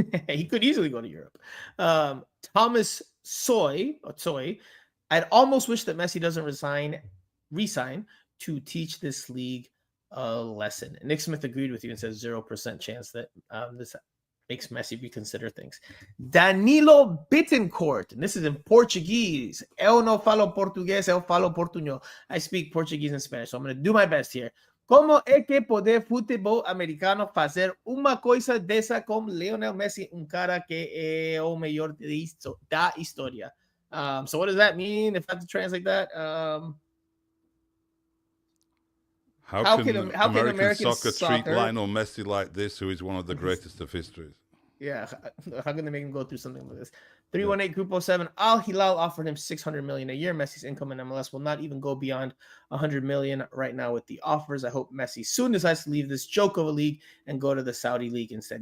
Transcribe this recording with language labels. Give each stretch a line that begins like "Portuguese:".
English: He could easily go to Europe. Thomas Soy, I'd almost wish that Messi doesn't resign to teach this league a lesson. Nick Smith agreed with you and says 0% chance that this makes Messi reconsider things. Danilo Bittencourt, and this is in Portuguese.
Portuguese: Eu não falo português, eu falo portuñol.
English: I speak Portuguese and Spanish, so I'm going to do my best here.
Portuguese: Como é que pode futebol americano fazer uma coisa dessa com Lionel Messi, cara que é o melhor da história?
English: So what does that mean if I have to translate that? How can American soccer treat Lionel Messi like this, who is one of the greatest of histories? Yeah, how can they make him go through something like this? 318 Group 07. Al Hilal offered him $600 million a year. Messi's income in MLS will not even go beyond $100 million right now with the offers. I hope Messi soon decides to leave this joke of a league and go to the Saudi league instead.